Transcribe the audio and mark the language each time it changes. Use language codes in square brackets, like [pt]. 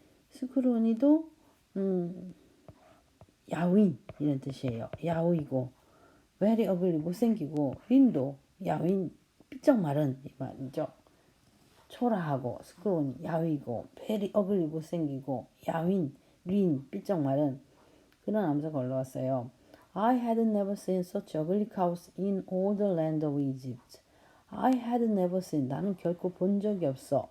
[ko] 스크로니도 야윈 이런 뜻이에요. 야위고 very ugly 못생기고 린도 야윈 삐쩍 마른 이 말이죠. 초라하고 스크로니 야위고 very ugly 못생기고 야윈 린 삐쩍 마른 그런 암소가 올라왔어요. [en] I had never seen such ugly cows in all the land of Egypt. I had never seen [ko] 나는 결코 본 적이 없어.